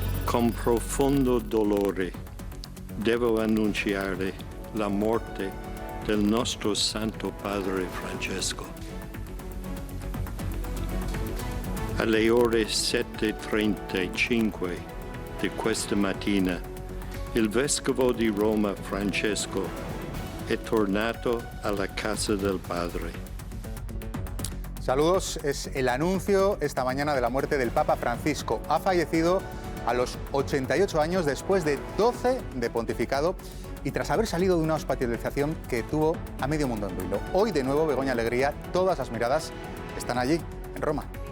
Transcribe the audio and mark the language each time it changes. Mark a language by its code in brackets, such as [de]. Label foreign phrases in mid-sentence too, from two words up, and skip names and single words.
[it] Con profondo dolore devo annunciare la morte del nostro Santo Padre Francesco. Alle ore 7:35 di questa mattina, il Vescovo di Roma Francesco è tornato alla casa del Padre. [es] Saludos, es el anuncio esta mañana de la muerte del Papa Francisco. Ha fallecido a los 88 años después de 12 de pontificado y tras haber salido de una hospitalización que tuvo a medio mundo en vilo. Hoy de nuevo, Begoña Alegría, todas las miradas están allí, en Roma.